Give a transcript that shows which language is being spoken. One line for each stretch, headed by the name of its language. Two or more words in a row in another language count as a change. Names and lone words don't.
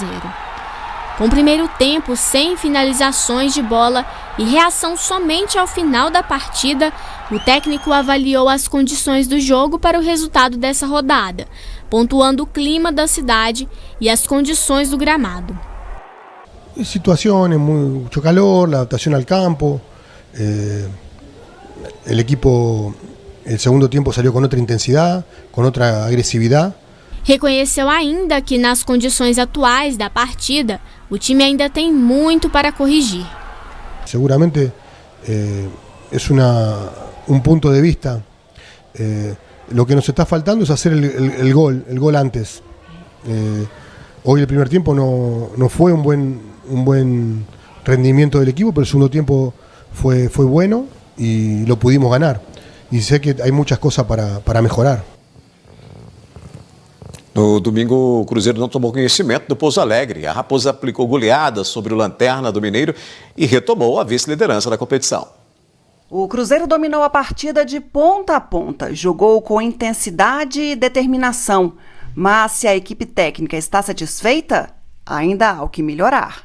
Portuguese: Com o primeiro tempo sem finalizações de bola e reação somente ao final da partida, o técnico avaliou as condições do jogo para o resultado dessa rodada, pontuando o clima da cidade e as condições do gramado.
Spanish: Situaciones, mucho calor, la adaptación al campo. El equipo, el segundo tiempo salió con otra intensidad, con otra agresividad.
Portuguese: Reconheceu ainda que nas condições atuais da partida, o time ainda tem muito para corrigir.
Spanish: Seguramente es un punto de vista. Lo que nos está faltando es hacer el gol antes. Hoy el primer tiempo no fue un buen rendimiento del equipo, pero el segundo tiempo fue bueno y lo pudimos ganar. Y sé que hay muchas cosas para mejorar.
Portuguese: No domingo, o Cruzeiro não tomou conhecimento do Pouso Alegre. A Raposa aplicou goleada sobre o Lanterna do Mineiro e retomou a vice-liderança da competição. O Cruzeiro dominou a partida de ponta a ponta, jogou com intensidade e determinação. Mas se a equipe técnica está satisfeita, ainda há o que melhorar.